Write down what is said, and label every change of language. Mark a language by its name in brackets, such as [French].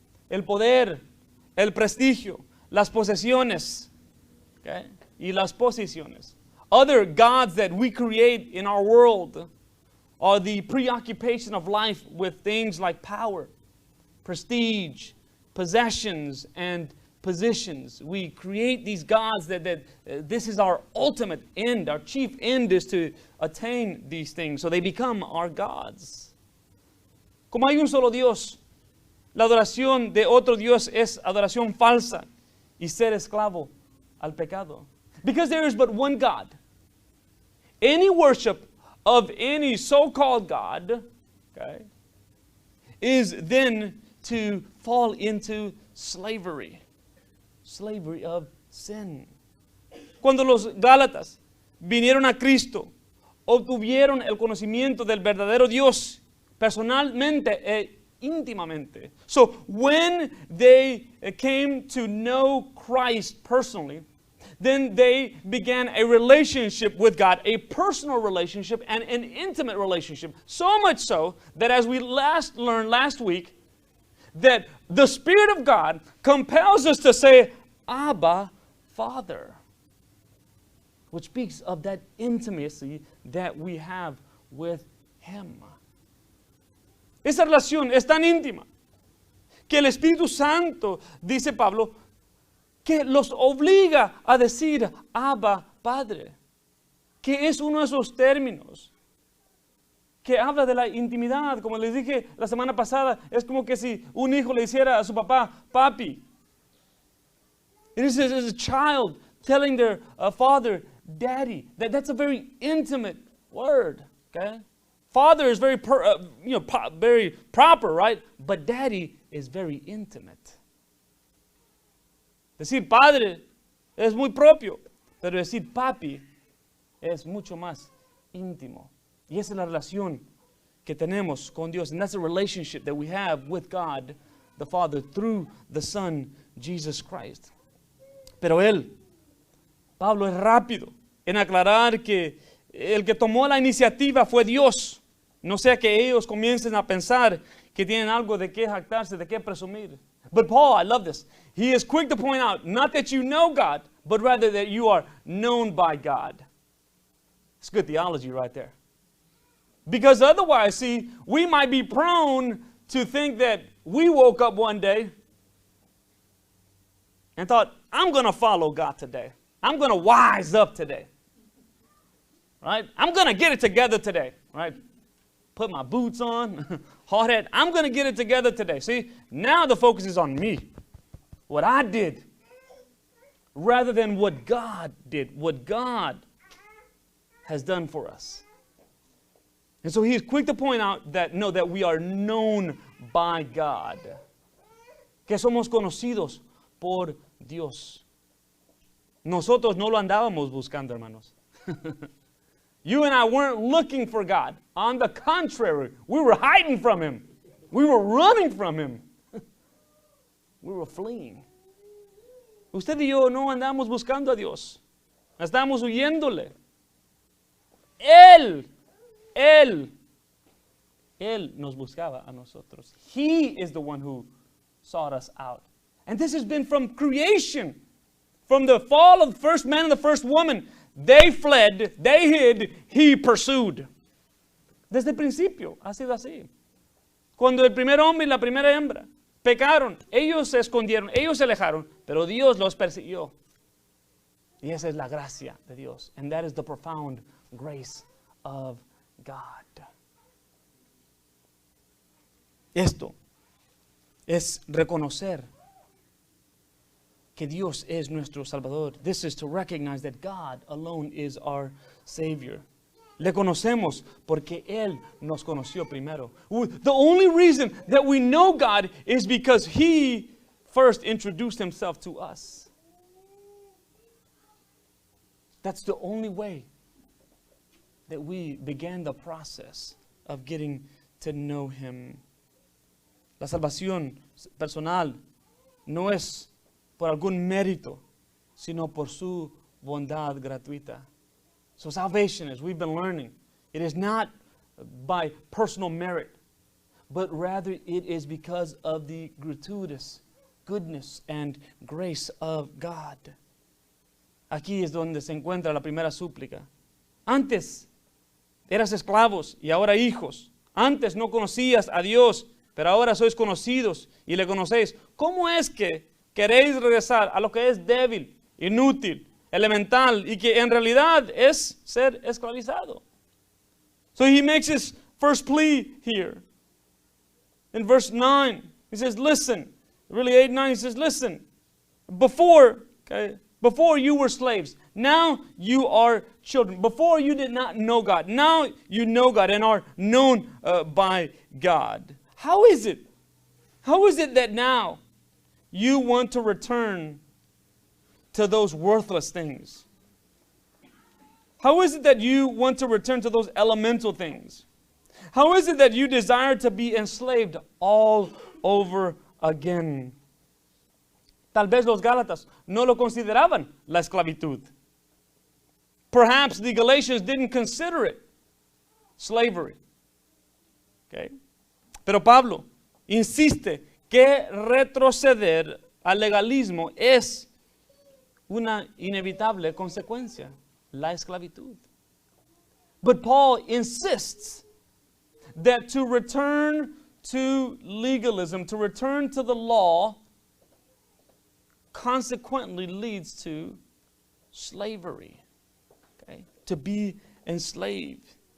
[Spanish] El poder, el prestigio, las posesiones, okay, y las posiciones. [English] Other gods that we create in our world are the preoccupation of life with things like power, prestige, possessions, and positions. We create these gods that this is our ultimate end. Our chief end is to attain these things. So they become our gods. [Spanish] Como hay un solo Dios, la adoración de otro Dios es adoración falsa y ser esclavo al pecado. [English] Because there is but one God. Any worship of any so-called God, okay, is then to fall into slavery. Slavery of sin. [Spanish] Cuando los Gálatas vinieron a Cristo, obtuvieron el conocimiento del verdadero Dios personalmente e íntimamente. [English] So when they came to know Christ personally, then they began a relationship with God, a personal relationship and an intimate relationship. So much so that, as we learned last week, that the Spirit of God compels us to say, Abba, Father, which speaks of that intimacy that we have with Him. [Spanish] Esa relación es tan íntima que el Espíritu Santo, dice Pablo, que los obliga a decir Abba, Padre, que es uno de esos términos que habla de la intimidad. Como les dije la semana pasada, es como que si un hijo le hiciera a su papá, papi. [English] It is as a child telling their father, daddy. That's a very intimate word. Okay? Father is very, very proper, right? But daddy is very intimate. [Spanish] Decir padre es muy propio, pero decir papi es mucho más íntimo. Y esa es la relación que tenemos con Dios. [English] And that's the relationship that we have with God, the Father, through the Son, Jesus Christ. [Spanish] Pero Pablo es rápido en aclarar que el que tomó la iniciativa fue Dios. No sea que ellos comiencen a pensar que tienen algo de qué jactarse, de qué presumir. [English] But Paul, I love this. He is quick to point out, not that you know God, but rather that you are known by God. It's good theology right there. Because otherwise, see, we might be prone to think that we woke up one day and thought, I'm going to follow God today. I'm going to wise up today. Right? I'm going to get it together today. Right? Put my boots on, hard hat. I'm going to get it together today. See, now the focus is on me. What I did. Rather than what God did. What God has done for us. And so he is quick to point out that, no, that we are known by God. [Spanish] Que somos conocidos por Dios. Nosotros no lo andábamos buscando, hermanos. [English] You and I weren't looking for God. On the contrary, we were hiding from Him. We were running from Him. We were fleeing. [Spanish] Usted y yo no andamos buscando a Dios. Estamos huyéndole. Él nos buscaba a nosotros. [English] He is the one who sought us out. And this has been from creation. From the fall of the first man and the first woman. They fled, they hid, he pursued. [Spanish] Desde el principio ha sido así. Cuando el primer hombre y la primera hembra pecaron, ellos se escondieron, ellos se alejaron, pero Dios los persiguió. Y esa es la gracia de Dios. [English] And that is the profound grace of God. [Spanish] Esto es reconocer que Dios es nuestro Salvador. [English] This is to recognize that God alone is our Savior. [Spanish] Le conocemos porque Él nos conoció primero. [English] The only reason that we know God is because He first introduced Himself to us. That's the only way that we began the process of getting to know Him. [Spanish] La salvación personal no es por algún mérito, sino por su bondad gratuita. [English] So salvation, as we've been learning, it is not by personal merit, but rather it is because of the gratuitous goodness and grace of God. [Spanish] Aquí es donde se encuentra la primera súplica. Antes eras esclavos y ahora hijos. Antes no conocías a Dios, pero ahora sois conocidos y le conocéis. ¿Cómo es que queréis regresar a lo que es débil, inútil, elemental y que en realidad es ser esclavizado? [English] So he makes his first plea here. In verse 9, he says, listen. Really 8, 9, he says, listen. Before you were slaves. Now you are children. Before you did not know God. Now you know God and are known by God. How is it? How is it that now you want to return to those worthless things? How is it that you want to return to those elemental things? How is it that you desire to be enslaved all over again? [Spanish] Tal vez los Gálatas no lo consideraban la esclavitud. [English] Perhaps the Galatians didn't consider it slavery. Okay? [Spanish] Pero Pablo insiste que retroceder al legalismo es una inevitable consecuencia, la esclavitud. [English] But Paul insists that to return to legalism, to return to the law, consequently leads to slavery. Okay? To be enslaved.